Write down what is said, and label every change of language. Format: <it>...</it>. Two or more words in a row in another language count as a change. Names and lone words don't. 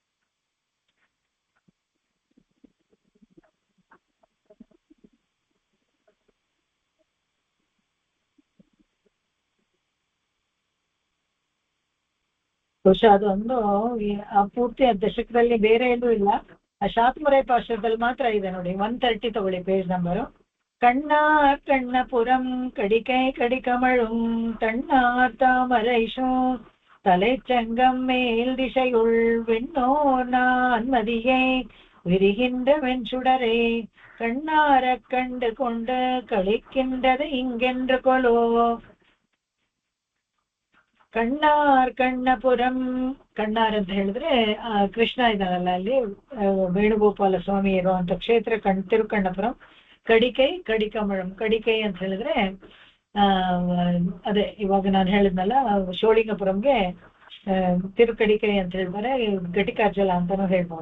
<kn>ಬಹುಶಃ ಅದೊಂದು ಆ ಪೂರ್ತಿ ಆ ದಶಕದಲ್ಲಿ ಬೇರೆ ಎಲ್ಲೂ ಇಲ್ಲ. ಆ ಶಾತ್ಮರೈ ಪಾಶದಲ್ಲಿ ಮಾತ್ರ ಇದೆ ನೋಡಿ. 130 ತಗೊಳ್ಳಿ</kn> <en>page number.</en> <ta>கண்ணார் கண்ணபுரம் கடிக்கை கடிக்கமழும் தன்னார் தாமரைஷோ தலைச்சங்கம் மேல் திசையுள் விண்ணோர் நான்மதியை விரிகின்ற வெண்சுடரே கண்ணார கண்டு கொண்டு களிக்கின்றது இங்கென்று கொலோ. கண்ணார் கண்ணபுரம்,</ta> <kn>ಕಣ್ಣಾರ್ ಅಂತ ಹೇಳಿದ್ರೆ ಕೃಷ್ಣ ಇದ್ದಾನಲ್ಲ ಅಲ್ಲಿ, ವೇಣುಗೋಪಾಲ ಸ್ವಾಮಿ ಇರುವಂತ ಕ್ಷೇತ್ರ ತಿರುಕಣ್ಣಪುರಂ.</kn> <ta>கடிகை கடிகமழம்,</ta> <kn>ಕಡಿಕೈ ಅಂತ ಹೇಳಿದ್ರೆ ಅದೇ ಇವಾಗ ನಾನು ಹೇಳಿದ್ನಲ್ಲ ಶೋಳಿಂಗಪುರಂಗೆ ತಿರುಕಡಿಕೈ ಅಂತ ಹೇಳ್ತಾರೆ, ಘಟಿಕಾರ್ಜಲ ಅಂತಾನು ಹೇಳ್ಬೋದು.</kn>